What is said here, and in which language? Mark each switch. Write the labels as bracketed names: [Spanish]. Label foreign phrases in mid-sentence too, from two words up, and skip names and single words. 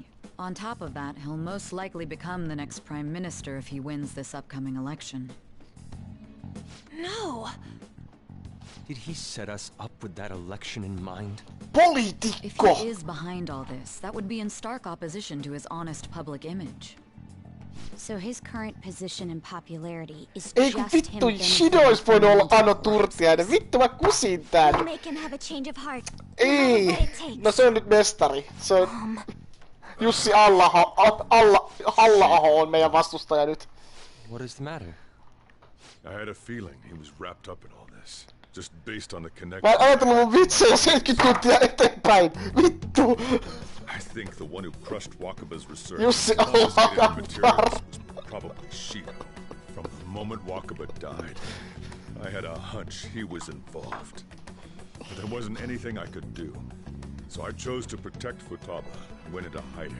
[English] On top of that, he'll most likely become the next Prime Minister if he wins this upcoming election. No! Did he set us up with that election in mind? If he is behind all this, that would be in stark opposition to his honest public image. So his current position and popularity is [Finnish] Ei kun [English] just him [Finnish] vittu, Shido olisi voinut olla Ano Turtiainen. Vittu mä kusin tän. [English] We'll make him have a change of heart. [Finnish] Ei! No se on nyt mestari. Se on... Jussi Halla-aho on meidän vastustaja nyt. [English] What is the matter? I had a feeling he was wrapped up in all this. Just based on the connection. [Finnish] Mä en ajatellut mun vitsejä 70 tuntia eteenpäin. Vittu! [English] I think the one who crushed Wakaba's research Jussi confiscated materials was probably Shido. From the moment Wakaba died, I had a hunch he was involved. But there wasn't anything I could do. So I chose to protect Futaba and went into hiding.